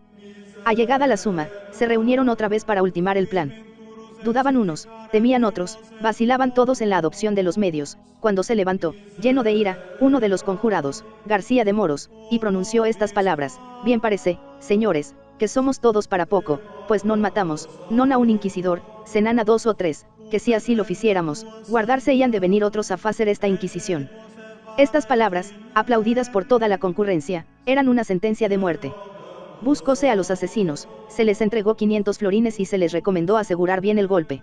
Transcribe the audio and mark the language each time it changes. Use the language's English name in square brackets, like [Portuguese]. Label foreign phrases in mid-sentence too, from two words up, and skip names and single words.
[Spanish] Allegada la suma, se reunieron otra vez para ultimar el plan. Dudaban unos, temían otros, vacilaban todos en la adopción de los medios, cuando se levantó, lleno de ira, uno de los conjurados, García de Moros, y pronunció estas palabras, bien parece, señores, que somos todos para poco, pues non matamos, non a un inquisidor, senán a 2 o 3, que si así lo ficiéramos, guardarse ian de venir otros a facer esta inquisición. Estas palabras, aplaudidas por toda la concurrencia, eran una sentencia de muerte. Buscóse a los asesinos, se les entregó 500 florines y se les recomendó asegurar bien el golpe.